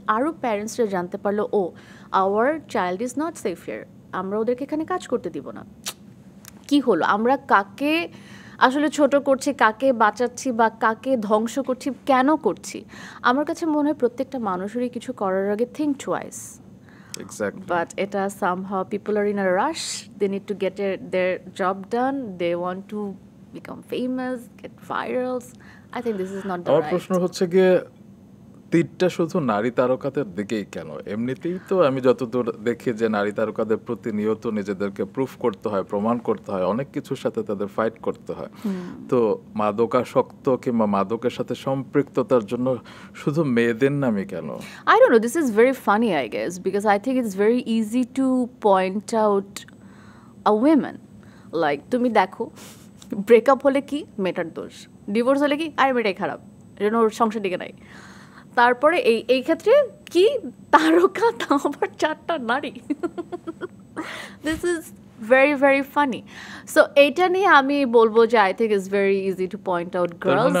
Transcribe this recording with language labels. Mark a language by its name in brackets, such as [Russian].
[Bangla] আরও প্যারেন্টসরা জানতে পারলো ও hour child is not safe here, আমরা ওদেরকে এখানে কাজ করতে দিব না। কি হলো, আমরা কাকে আসলে ছোট করছি, কাকে বাঁচাচ্ছি বা কাকে ধ্বংস করছি, কেন করছি? আমার কাছে মনে হয় প্রত্যেকটা মানুষেরই কিছু করার আগে থিঙ্ক টুয়াইস। বাট এটা [English] somehow people are in a rush, they need to get their job done, they want to become famous, get virals. I think this is not the right. [Bangla] আমার প্রশ্ন হচ্ছে গিয়ে তীরটা শুধু নারী তারকাদের দিকেই কেন? এমনিতেই তো আমি যতদূর দেখি যে নারী তারকাদের প্রতিনিয়ত নিজেদেরকে প্রুফ করতে হয়, প্রমাণ করতে হয়, অনেক কিছুর সাথে তাদের ফাইট করতে হয়। তো মাদকাসক্ত কিংবা মাদকের সাথে সম্পৃক্ততার জন্য শুধু মেয়েদের নামই কেন? [English] I don't know, this is very funny I guess, because I think it's very easy to point out a woman. [Bangla] Like তুমি দেখো, ব্রেকআপ হলে কি মেয়েটার দোষ, ডিভোর্স হলে কি আরে মেয়েটাই খারাপ, যেন ওর সংসার দিকে নাই। তারপরে এই ক্ষেত্রে কি তারকা, তাও আবার 4টা নারী। This is very very funny. So এইটা নিয়ে আমি বলবো যে I think it's very easy to point out girls.